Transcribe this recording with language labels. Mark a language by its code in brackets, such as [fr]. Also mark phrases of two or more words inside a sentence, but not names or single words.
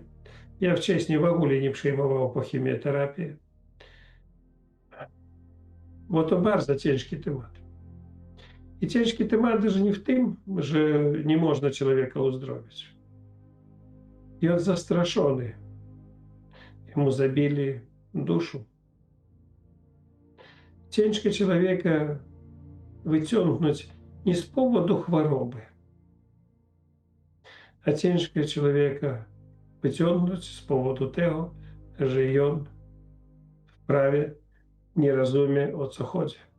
[pl] Ja wcześniej w ogóle nie przyjmował po chemioterapii. Bo to bardzo ciężki temat. I ciężki temat даже nie w tym, że nie można człowieka uzdrowić. I on zastraszony. [ru] Ему забили душу. [pl] Ciężko człowieka wyciągnąć nie z powodu choroby, a ciężko człowieka wyciągnąć z powodu tego, że on wprawie nie rozumie, o co chodzi.